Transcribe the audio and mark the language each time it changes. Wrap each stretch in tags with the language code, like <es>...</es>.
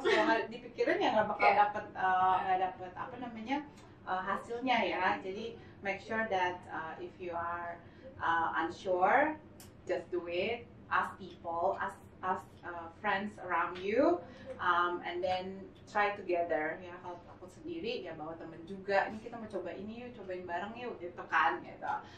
<id>Kalau nggak dipikirin ya nggak bakal dapet hasilnya ya.</id> <en>Jadi make sure that if you are unsure, just do it. Ask people, ask friends around you, and then try together ya.</en> <id>Kalau aku sendiri ya bawa temen juga, ini kita mau coba ini yuk, cobain bareng yuk gitu kan gitu.</id>